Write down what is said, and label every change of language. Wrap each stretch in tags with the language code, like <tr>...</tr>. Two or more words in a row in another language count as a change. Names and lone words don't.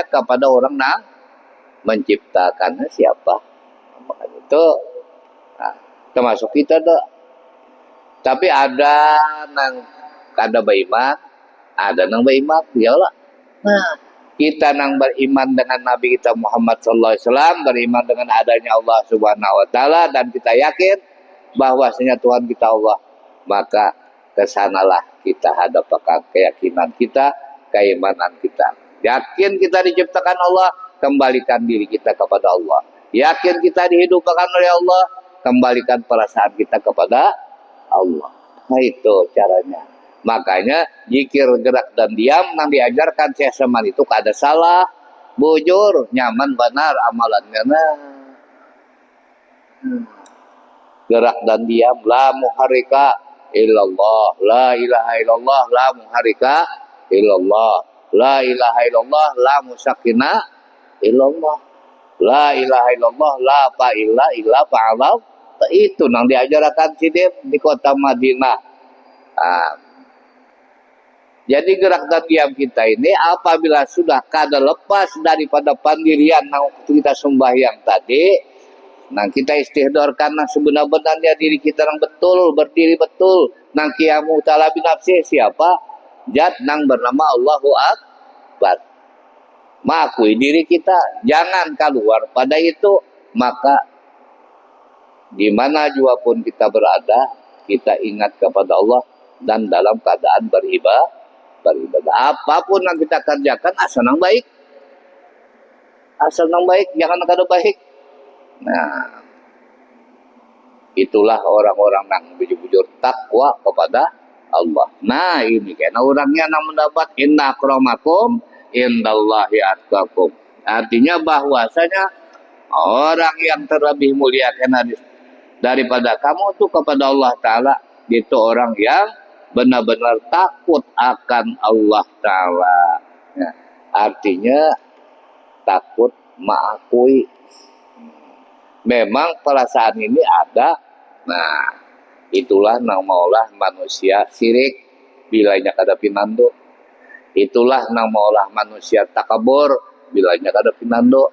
<bjn>Kepada orang nang menciptakannya siapa. Makanya itu nah, termasuk kita tuh. Tapi ada nang kada beriman, ada nang beriman, ya Allah. Nah, kita nang beriman dengan Nabi kita Muhammad</bjn> <ar>صلى الله عليه وسلم,</ar> <id>beriman dengan adanya Allah</id> <ar>سبحانه وتعالى,</ar> <id>dan kita yakin bahwasanya Tuhan kita Allah, maka kesanalah kita hadapkan keyakinan kita, keimanan kita. Yakin kita diciptakan Allah, kembalikan diri kita kepada Allah. Yakin kita dihidupkan oleh Allah, kembalikan perasaan kita kepada Allah. Nah, itu caranya.</id> <bjn>Makanya zikir gerak dan diam yang diajarkan Syekh Saman itu kada salah, bujur, nyaman, benar amalannya.</bjn> <id>Nah, gerak dan diam,</id> <ar>لا محرك إلا الله، لا إله إلا الله، لا محرك إلا الله، لا إله إلا الله، لا مسكن إلا الله، لا إله إلا الله، لا فاعل إلا فعلم.</ar> <id>Itu yang diajarkan Sidin di kota Madinah.</id> <bjn>Nah, jadi gerak dan diam kita ini apabila sudah kada lepas daripada pandirian yang kita sembahyang tadi, nah kita istihdorkan nang sebenar-benarnya diri kita yang betul, berdiri betul, nang</bjn> <ar>قيامه تعالى بنفسه</ar> <bjn>siapa? Zat nang bernama</bjn> <ar>الله أكبر.</ar> <id>Mengakui diri kita, jangan keluar pada itu, maka di mana jua pun kita berada, kita ingat kepada Allah dan dalam keadaan beribadah. Apapun yang kita kerjakan asal yang baik.</id> <bjn>Asal yang baik, jangan kada baik. Nah, itulah orang-orang yang bujur-bujur takwa kepada Allah.</bjn> <id>Nah, ini karena orangnya yang mendapat</id> <ar>إن أكرمكم عند الله أتقاكم.</ar> <id>Artinya bahwasanya orang yang terlebih mulia daripada kamu itu kepada Allah Ta'ala, itu orang yang benar-benar takut akan Allah Ta'ala. Ya, artinya takut mengakui. Memang perasaan ini ada.</id> <bjn>Nah, itulah nang maulah manusia sirik bilanya kada pinando. Itulah nang maulah manusia takabur bilanya kada pinando.</bjn>